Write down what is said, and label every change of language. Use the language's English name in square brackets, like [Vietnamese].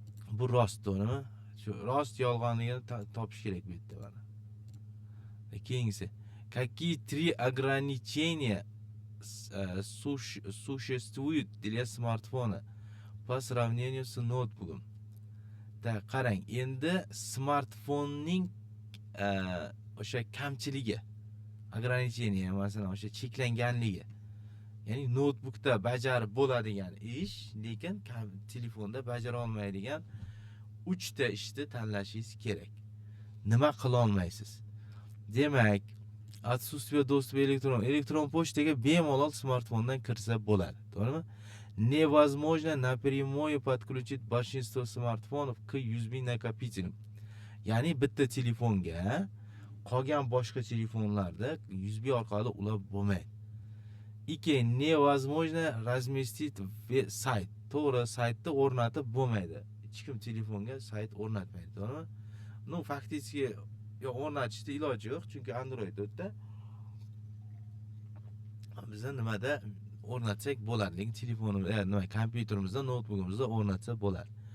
[Uzbek] Bu rost, to'g'rimi? Shu rost yolg'onligini topish kerak bu yerda mana. Keyingisi, [Russian] какие три ограничения существуют для смартфона по сравнению с ноутбуком? Так, [Uzbek] qarang, endi smartfonning o'sha kamchiligi, [Russian] ограничение, [Uzbek] masalan, o'sha cheklanganligi. Ya'ni notebookda bajarib bo'ladigan ish, lekin telefonda bajara olmaydigan 3 ta ishni tanlashingiz kerak. Nima qila olmaysiz? Demak, [Russian] отсутствие доступа [Uzbek] elektron pochtaga bemalol smartfondan kirsa bo'ladi, to'g'rimi? [Russian] Невозможно напрямую подключить большинство смартфонов к USB накопителям. [Uzbek] Ya'ni bitta telefonga qolgan boshqa telefonlarda USB orqali ulab bo'lmaydi. [Russian] Невозможно разместить сайt. [Uzbek] To'g'ri, saytni o'rnatib bo'lmaydi. Hech kim telefonga sayt o'rnatmaydi, to'g'rimi? [Russian] Ну, [Uzbek] faktически o'rnatishda iloji yo'q, chunki Android o'tda. Bizda nimada o'rnatsak bo'ladi, lekin telefonimizda, nima, kompyuterimizda, notebookimizda o'rnatsa bo'ladi.